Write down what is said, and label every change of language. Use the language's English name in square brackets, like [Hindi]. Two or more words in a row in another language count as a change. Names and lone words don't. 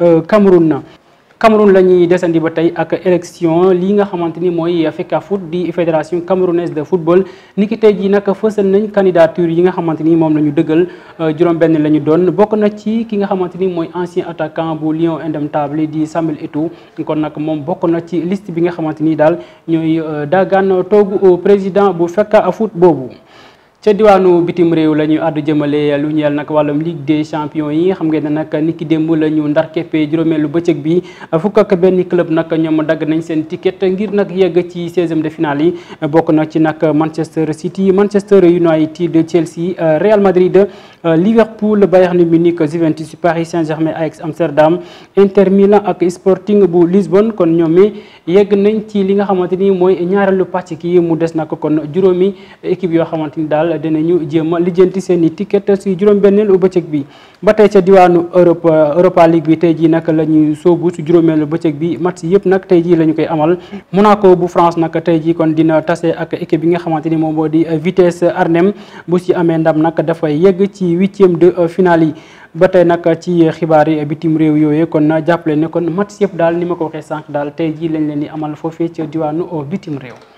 [Wolof] Cameroun la ñuy desandi ba tey ak élection li nga xamante ni mooy FECAFOOT di [French] fédération camerounaise de football [Wolof] niki tey jii nag fësal nañ candidature yi nga xamante ni moom la ñu dëggal juróom-benn la ñu doon bokk na ci ki nga xamante ni mooy [French] ancien attaquant [Wolof] bu Lion indomptable di Samuel Eto'o kon nag moom bokk na ci liste bi nga xamante ni daal ñooy daagaan toogu président bu FECAFOOT boobu. ca diwaanu bitim réew la ñuy àddu jëmale lu ñeel nag wàllum Ligue des champions yi xam ngeen ne nag niki démb la ñu ndar keppe juróomeelu bëccëg bi fukk ak benn club nag ñoom dagg nañ seen ticket ngir nag yegg ci [French] 16e de finale [Wolof] yi bokk na ci nag Manchester City Manchester United Chelsea Real Madrid Liverpool Bayern Munich Juventus Paris Saint-Germain Ajax Amsterdam Inter Milan ak Sporting bu Lisbonne kon ñoom yegg nañ ci li nga xamante ni mooy ñaareelu pàcc ki mu des nag kon juróomi équipe yoo xamante ni daal dinañu jéem a lijjanti seen i ticket si juróom-benneelu bëccëg bi ba tey ca diwaanu Europa League bi tey jii nag la ñuy sóobu si juróomeelu bëccëg bi match yëpp nag tey jii la ñu koy amal Monaco bu France nag tey jii kon dina tase ak équipe bi nga xamante ni moom moo di Vitesse Arnhem bu si amee ndam nag dafay yegg ci [French] 8e de finale [Wolof] yi ba tey nag ci xibaar yi bitim réew yooyu kon jàppale ne kon match yëpp daal ni ma ko waxee sànq daal tey jii lañ leen di amal foofee ca diwaanu bitim réew.